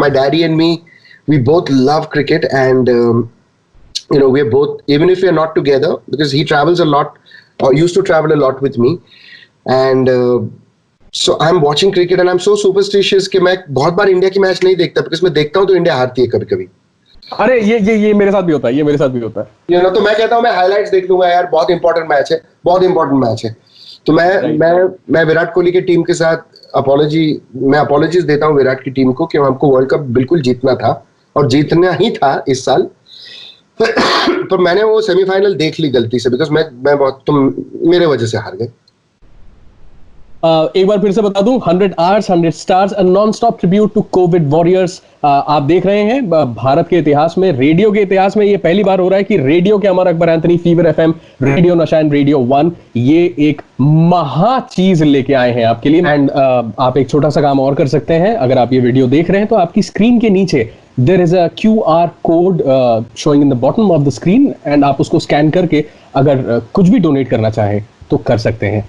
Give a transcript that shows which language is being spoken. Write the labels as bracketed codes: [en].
[en] My daddy and me, we both love cricket, and we're both, even if we're not together, because he travels a lot, or used to travel a lot with me, and so I'm watching cricket, and I'm so superstitious [hi] कि मैं बहुत बार India की match नहीं देखता, [en] because [hi] मैं देखता हूँ तो इंडिया हारती है कभी-कभी. अरे ये मेरे साथ भी होता है, तो मैं कहता हूँ मैं हाइलाइट्स देख लूंगा यार, बहुत इंपॉर्टेंट मैच है. तो मैं विराट कोहली की टीम के साथ अपॉलॉजीज देता हूँ विराट की टीम को, कि हमको वर्ल्ड कप बिल्कुल जीतना था और जीतना ही था इस साल. पर मैंने वो सेमीफाइनल देख ली गलती से, बिकॉज मैं बहुत, तुम मेरे वजह से हार गए. एक बार फिर से बता दूं, [en] 100 hours 100 stars, a non-stop tribute to COVID warriors. [hi] आप देख रहे हैं भारत के इतिहास में, रेडियो के इतिहास में ये पहली बार हो रहा है कि रेडियो के Amar Akbar Anthony, fever FM, radio नशा एंड रेडियो 1 ये एक महा चीज लेके आए हैं आपके लिए. एंड आप एक छोटा सा काम और कर सकते हैं. अगर आप ये वीडियो देख रहे हैं तो आपकी स्क्रीन के नीचे [en] there is a QR code showing in the bottom of the screen, [hi] and आप उसको स्कैन करके अगर कुछ भी डोनेट करना चाहें तो कर सकते हैं।